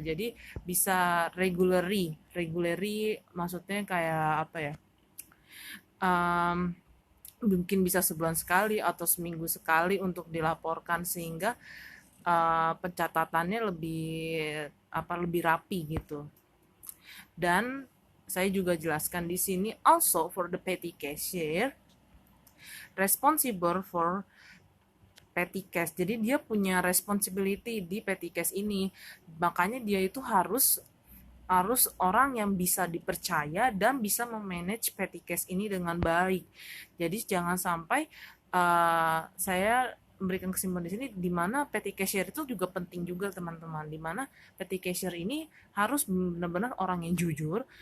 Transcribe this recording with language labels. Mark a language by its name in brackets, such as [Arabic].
[Indonesian] Jadi bisa regularly maksudnya kayak apa ya, mungkin bisa sebulan sekali atau seminggu sekali untuk dilaporkan, sehingga pencatatannya lebih rapi gitu. Dan saya juga jelaskan di sini. [English] Also for the petty cashier responsible for petty cash. [Indonesian] Jadi dia punya responsibility di petty cash ini. Makanya dia itu harus orang yang bisa dipercaya dan bisa memanage petty cash ini dengan baik. Jadi jangan sampai saya memberikan kesimpulan di sini, di mana petty cashier itu juga penting juga teman-teman, di mana petty cashier ini harus benar-benar orang yang jujur.